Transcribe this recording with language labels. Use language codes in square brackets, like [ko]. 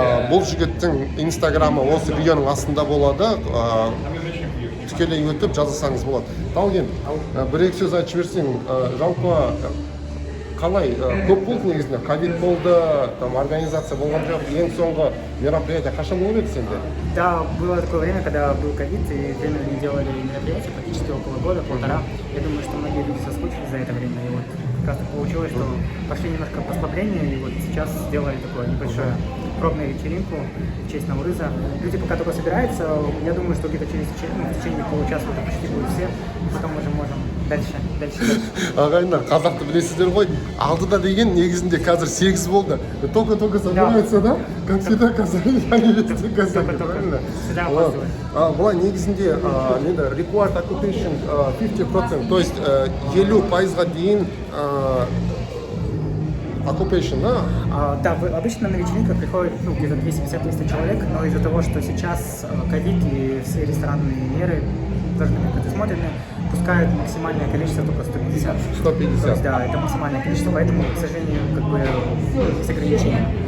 [kk] Бұл жігіттің инстаграмы осы видеоның астында болады. Тікелей өтіп жазылсаңыз болады. Талген, бір-екі сөз айтып жіберсең, жалпы қалай көп болды негізінде? Ковид болды, там организация болған жоқ. Ең соңғы мероприятие қашан болып еді сенде? [ru] Да, было такое время, когда был ковид, и временно не делали мероприятия, практически около года, полтора. Я думаю, что многие люди соскучились за это время. И вот как раз так получилось, что пошли немножко послабления, и вот сейчас сделали такое небольшое пробную вечеринку в честь Наурыза. Люди пока только собираются, я думаю, что где-то в течение получаса уже почти будут все, потом уже можем дальше. [kk] Ағайындар, қазақты білесіздер ғой, алдыда деген негізінде қазір 8 болды. [ru] Только собираются, да? Как всегда казали, я не везде казали, правильно? [kk] Бұлай негізінде [en] required occupation [kk] 50%, [ru] то есть [kk] 50%-ға дейін occupation, да? [ru] Да, обычно на вечеринках приходит где-то 250-300 человек, но из-за того, что сейчас ковид и все ресторанные меры должны быть предусмотрены, пускают максимальное количество только 150. 150. То есть, да, это максимальное количество, поэтому, к сожалению, есть ограничения.